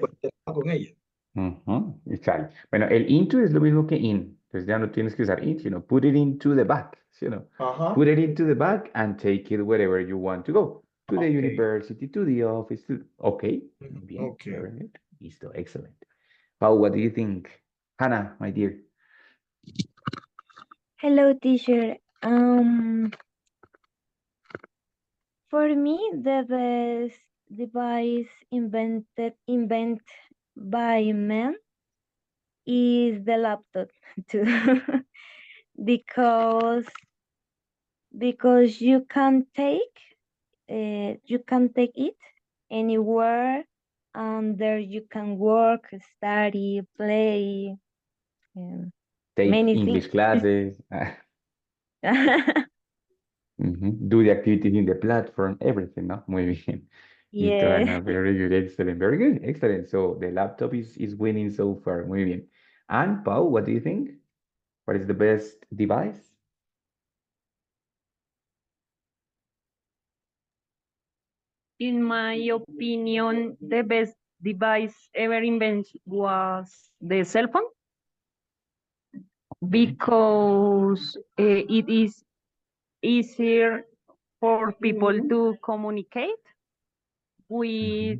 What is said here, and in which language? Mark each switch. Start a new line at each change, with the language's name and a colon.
Spanish: cualquier lado con ella. Ujú, exacto. Bueno, el into es lo mismo que in. Entonces ya no tienes que usar it,
English: put it into the back,
Spanish: Ajá,
English: put it into the back and take it wherever you want to go. To the ok, university, to the office, okay.
Spanish: Muy bien,
English: ok. very good. Listo, excellent. Pau, what do you think? Hannah, my dear. Hello, teacher. For me, the best device invent by man is the laptop too, because you can take it anywhere, and there you can work, study, play, um, Take many things. English classes. Do the activities in the platform, everything, ¿no?
Spanish: Muy bien. Listo,
English: Yeah. Ana, very good, excellent, very good, excellent. So the laptop is winning so far,
Spanish: muy bien.
English: And Pau, what do you think? What is the best device? In my opinion, the best device ever invented was the cell phone because it is easier for people to communicate with